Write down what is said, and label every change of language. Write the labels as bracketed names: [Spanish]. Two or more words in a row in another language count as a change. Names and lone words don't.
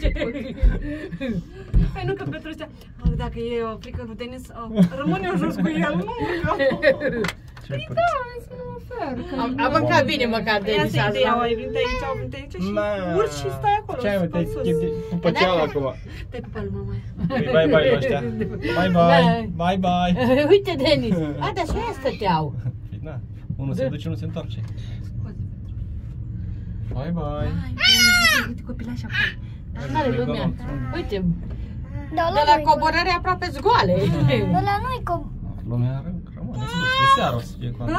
[Romanian] Păi nu, că Petru ăștia, dacă e frică lui Denis, rămâne eu jos cu el, nu urcă. Păi da, să nu ofer. Am mâncat bine măcar Denis Asta e ideea, asta. ai venit aici, au venit aici și urci și stai acolo, Ce ai, mă, pe te-ai sus. după cealaltă acum. Te-ai pupat lui mama aia. [English] Bye bye ăștia. Bye bye. Bye bye. [Romanian] Uite Denis, dar și aia stăteau. Da, unul se duce, unul se întoarce. [English] Bye bye. [Romanian] Uite copilași acolo. N-are lumea. Uite, Dar de la coborâre aproape zgoale. ăla nu-i Lumea rămâne, se duce. De seară o să fie cu asta.